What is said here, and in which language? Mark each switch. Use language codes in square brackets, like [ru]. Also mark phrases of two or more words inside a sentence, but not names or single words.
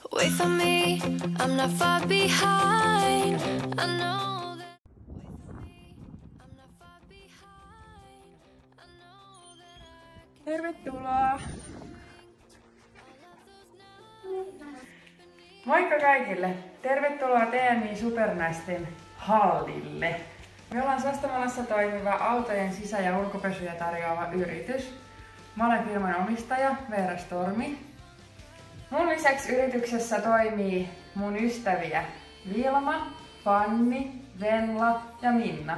[en] Wait for me, I'm not far behind. I know that. Wait for me, I'm not far behind. I know that I can. [fi] Tervetuloa! Moikka kaikille! Tervetuloa TMI Supernaisten hallille! Me ollaan Sastamalassa toimiva autojen sisä- ja ulkopesuja tarjoava yritys. Mä olen firman omistaja Veera Stormi. Mun lisäksi yrityksessä toimii mun ystäviä Vilma, Fanni, Venla ja Minna.